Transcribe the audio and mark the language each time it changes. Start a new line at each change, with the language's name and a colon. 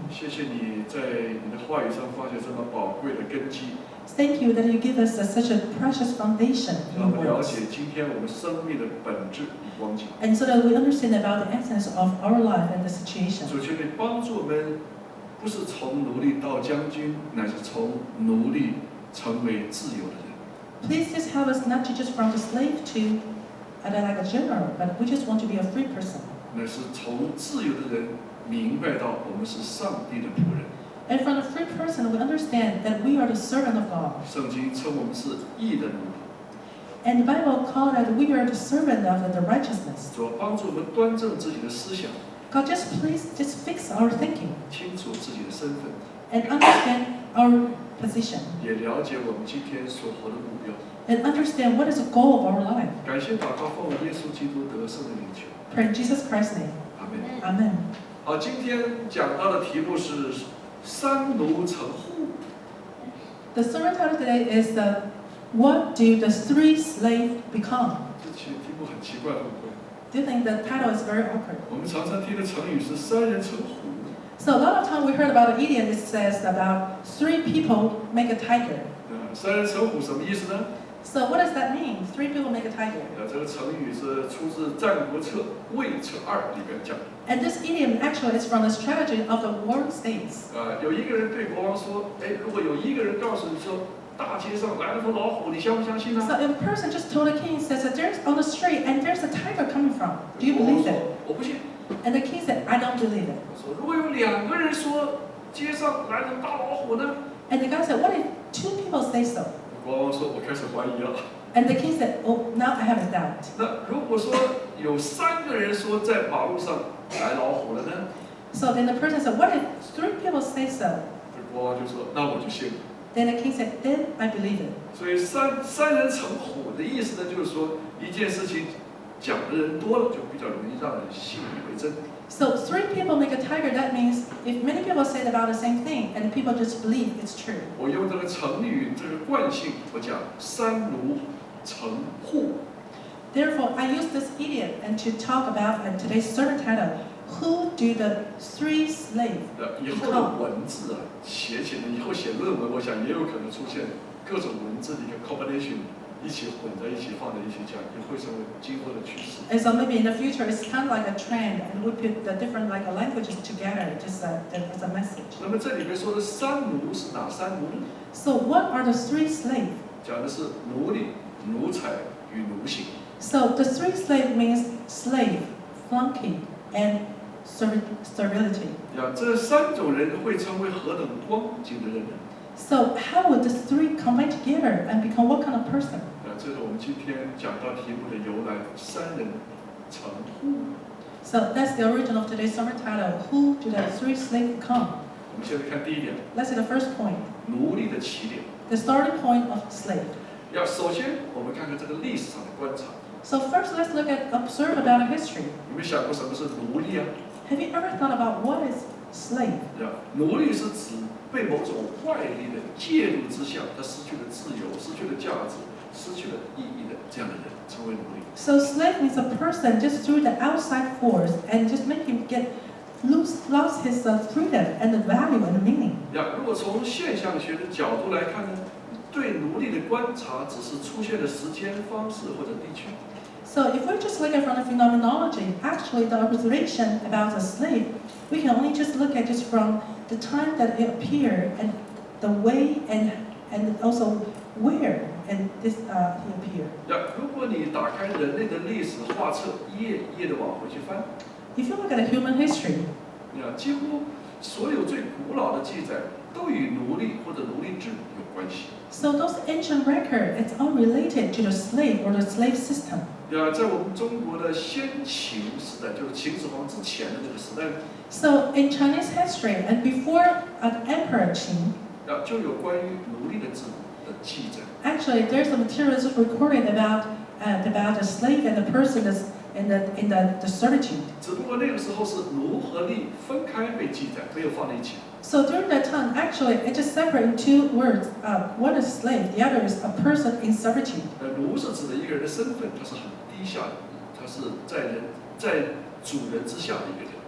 Chinese: 谢谢你在你的话语上放下这么宝贵的根基。
English: Thank you that you give us such a precious foundation
Chinese: 让
English: in
Chinese: 我
English: your
Chinese: 们了
English: words.
Chinese: 解今天我们生命的本质与光景。
English: And so that we understand about the essence of our life and the situation.
Chinese: 主，求你帮助我们，不是从奴隶到将军，乃是从奴隶成为自由的人。
English: Please just help us not to just from the slave to like a general, but we just want to be a free person.
Chinese: 乃是从自由的人明白到我们是上帝的仆人。
English: And from the free person, we understand that we are the servant of God.
Chinese: 圣经称我们是义的奴仆。
English: And the Bible calls that we are the servant of the righteousness.
Chinese: 主帮助我们端正自己的思想，
English: God, just please just fix our thinking
Chinese: 清楚自己的身份，
English: and understand our position
Chinese: 也了解我们今天所活的目标。
English: and understand what is the goal of our life.
Chinese: 感谢祷告，奉耶稣基督得胜的名求。
English: Pray in Jesus Christ's name.
Chinese: 阿门。
English: Amen.
Chinese: 好，今天讲到的题目是三奴成
English: who。 The sermon title today is What do the three slaves become?
Chinese: 这题目很奇怪，会不会？
English: Do you think the title is very awkward?
Chinese: 我们常常听的成语是三人成虎。
English: So a lot of time we heard about an idiom. It says about 3 people make a tiger.
Chinese: 三人成虎什么意思呢？
English: So what does that mean? 3 people make a tiger.
Chinese: 这个成语是出自《战国策·魏策2》里边讲的。
English: And this idiom actually is from the strategy of the war states.
Chinese: 有一个人对国王说：“哎，如果有一个人告诉你说大街上来了头老虎，你相不相信呢？”
English: So if a person just told the king, says that there's on the street and there's a tiger coming from, do you believe it?
Chinese: 我不信。
English: And the king said, I don't believe it.
Chinese: 说如果有2个人说街上来了大老虎呢？
English: And the guy said, what if 2 people say so?
Chinese: 国王说：“我开始怀疑了。”
English: And the king said, oh, now I have a doubt.
Chinese: 那如果说有3个人说在马路上来老虎了呢？
English: So then the person said, what if 3 people say so?
Chinese: 这国王就说：“那我就信了。”
English: Then the king said, then I believe it.
Chinese: 所以三人成虎的意思呢，就是说一件事情讲的人多了，就比较容易让人信以为真。
English: So 3 people make a tiger. That means if many people say about the same thing, and people just believe it's true.
Chinese: 我用这个成语这个惯性，我讲三奴成
English: who。 Therefore, I use this idiom and to talk about today's sermon title, who do the 3 slaves
Chinese: 以后的文字啊，写起来以后写论文，我想也有可能出现各种文字的一个 combination。一起混在一起放在一起讲，也会成为今后的趋势。
English: And so maybe in the future it's kind of like a trend, and we put the different languages together, just as a message.
Chinese: 那么这里面说的三奴是哪3奴呢？
English: So what are the 3 slaves?
Chinese: 讲的是奴隶、奴才与奴性。
English: So the 3 slave means slave, flunky, and sterility.
Chinese: 这3种人会成为何等光景的人呢？
English: So how would the 3 combine together and become what kind of person?
Chinese: 这是我们今天讲到题目的由来，三人成
English: who。 So that's the origin of today's sermon title. Who do the 3 slaves become?
Chinese: 我们现在看第一点，
English: Let's see the first point,
Chinese: 奴隶的起点。
English: the starting point of slave.
Chinese: 首先我们看看这个历史上的观察。
English: So first, let's observe about a history.
Chinese: 有没有想过什么是奴隶啊？
English: Have you ever thought about what is slave?
Chinese: 奴隶是指被某种外力的介入之下，他失去了自由、失去了价值、失去了意义的这样的人，称为奴隶。
English: So slave means a person just through the outside force and just make him lost his freedom and the value and the meaning.
Chinese: 如果从现象学的角度来看呢，对奴隶的观察只是出现的时间、方式或者地区。
English: So if we just look at from the phenomenology, actually the observation about a slave, we can only just look at just from the time that it appeared and the way and also where and this he appeared.
Chinese: 如果你打开人类的历史画册，一页一页的往回去翻，
English: If you look at the human history,
Chinese: 几乎所有最古老的记载都与奴隶或者奴隶制有关系。
English: so those ancient records, it's all related to the slave or the slave system.
Chinese: 在我们中国的先秦时代，就是秦始皇之前的这个时代，
English: So in Chinese history and before Emperor Qin,
Chinese: 就有关于奴隶的制度的记载。
English: actually there's some materials recorded about the slave and the person that's in the servitude.
Chinese: 只不过那个时候是奴和隶分开被记载，没有放在一起。
English: So during that time, actually, it just separated in 2 words. One is slave, the other is a person in servitude.
Chinese: 奴是指的一个人的身份，他是很低下的，他是在主人之下的一个人。